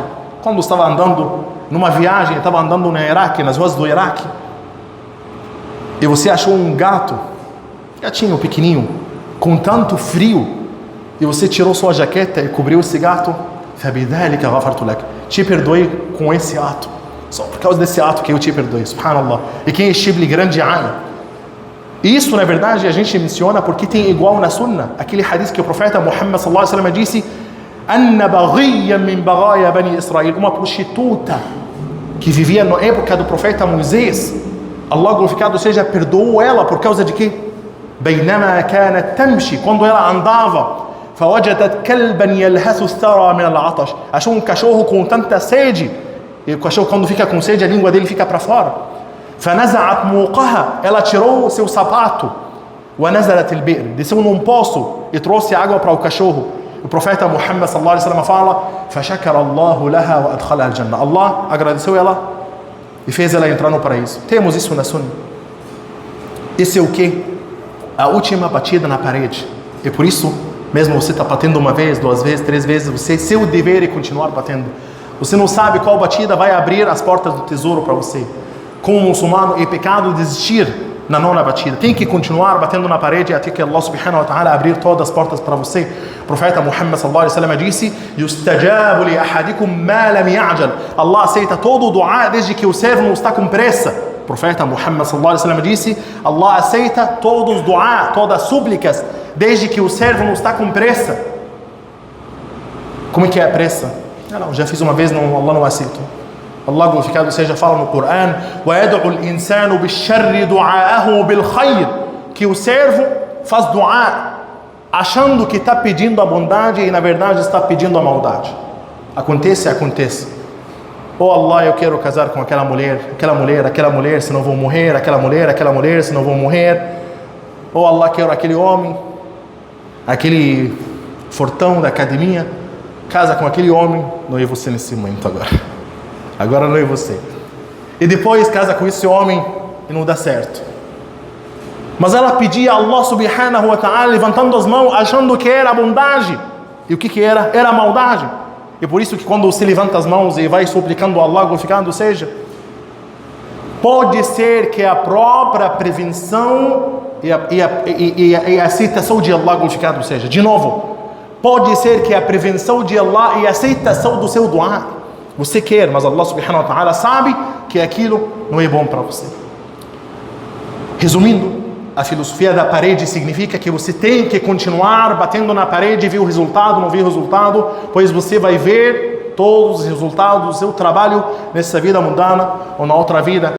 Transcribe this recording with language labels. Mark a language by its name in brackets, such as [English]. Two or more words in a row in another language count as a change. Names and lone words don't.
[Portuguese] Quando estava andando numa viagem, estava andando no Iraque, nas ruas do Iraque, e você achou um gatinho pequenininho, com tanto frio, e você tirou sua jaqueta e cobriu esse gato. Te perdoei com esse ato, só por causa desse ato que eu te perdoei, subhanallah. E quem é Shibli? Grande alim. Isso na verdade a gente menciona porque tem igual na Sunna, aquele hadith que o profeta Muhammad [Arabic] صلى الله عليه وسلم [Portuguese] disse: [Arabic] أن بغيا من بغايا بني إسرائيل, [Portuguese] uma prostituta que vivia na época do profeta Moisés, Allah glorificado seja perdoou ela por causa de quê? [Arabic] بينما كانت تمشي, [Portuguese] quando ela andava, [Arabic] فوجدت كلبا يلهث الثرى من العطش, [Portuguese] achou um cachorro com tanta sede, e o cachorro quando fica com sede a língua dele fica para fora. [Arabic] فنزعت موقها, [Portuguese] ela tirou o seu sapato, [Arabic] ونزلت البئر, [Portuguese] desceu num poço e trouxe água para o cachorro. O profeta Muhammad [Arabic] صلى الله عليه وسلم [Portuguese] fala: [Arabic] فشكر الله لها وأدخلها الجنة, [Portuguese] Allah agradeceu ela e fez ela entrar no paraíso. Temos isso na Sunna. Esse é o que? A última batida na parede. E por isso, mesmo você está batendo uma vez, duas vezes, três vezes, seu dever é continuar batendo. Você não sabe qual batida vai abrir as portas do tesouro para você. Como muçulmano, é pecado desistir na nona batida. Tem que continuar batendo na parede até que Allah [Arabic] سبحانه وتعالى [Portuguese] abrir todas as portas para você. O profeta Muhammad [Arabic] صلى الله عليه وسلم [Portuguese] disse: [Arabic] يستجاب لأحدكم ما لم يعجل. [Portuguese] Allah aceita todo o dua desde que o servo não está com pressa. O profeta Muhammad [Arabic] صلى الله عليه وسلم [Portuguese] disse: Allah aceita todos os dua, todas as súplicas, desde que o servo não está com pressa. Como é que é a pressa? Não, já fiz uma vez, não, Allah não aceita. Allah glorificado seja fala no Coran: [Arabic] وَيَدْعُ الْإِنسَانُ بِالشَّرِّ دُعَاءَهُ بِالْخَيْرِ, [Portuguese] que o servo faz dua achando que está pedindo a bondade e na verdade está pedindo a maldade. Acontece. Oh Allah, eu quero casar com aquela mulher, senão vou morrer, aquela mulher, senão vou morrer. Oh Allah, quero aquele homem, aquele fortão da academia, casa com aquele homem. Não é você nesse momento agora não é você. E depois casa com esse homem e não dá certo. Mas ela pedia a Allah [Arabic] سبحانه وتعالى [Portuguese] levantando as mãos, achando que era bondade. E o que era? Era maldade. E por isso que quando você levanta as mãos e vai suplicando a Allah glorificado seja, pode ser que a própria prevenção e a aceitação de Allah glorificado seja. De novo, pode ser que a prevenção de Allah e a aceitação do seu dua, você quer, mas Allah [Arabic] سبحانه وتعالى [Portuguese] sabe que aquilo não é bom para você. Resumindo, a filosofia da parede significa que você tem que continuar batendo na parede, ver o resultado, não ver o resultado, pois você vai ver todos os resultados do seu trabalho nessa vida mundana ou na outra vida.